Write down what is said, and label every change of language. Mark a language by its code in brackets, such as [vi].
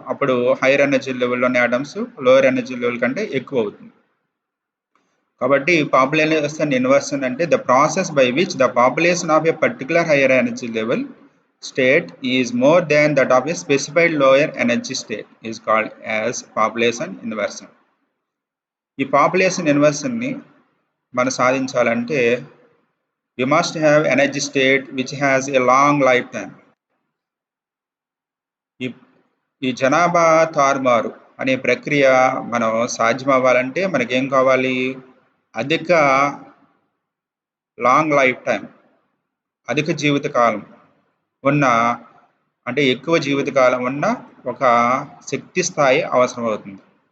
[te] అప్పుడు hire energy లెవెల్లోని atoms lower energy level కంటే ఎక్కువ అవుతుంది. కాబట్టి పాపులేషన్ ఇన్వర్షన్ అంటే [en] The process by which the population of a particular higher energy level state is more than that of a specified lower energy state is called as population inversion. [te] ఈ population inversion ని మనం సాధించాలంటే [en] we must have energy state which has a long lifetime. [te] ఈ జనాభా తారుమారు అనే ప్రక్రియ మనం సాధ్యం అవ్వాలంటే మనకేం కావాలి? అధిక లాంగ్ లైఫ్ టైం, అధిక జీవితకాలం ఉన్న అంటే ఎక్కువ జీవితకాలం ఉన్న ఒక శక్తి స్థాయి అవసరం అవుతుంది.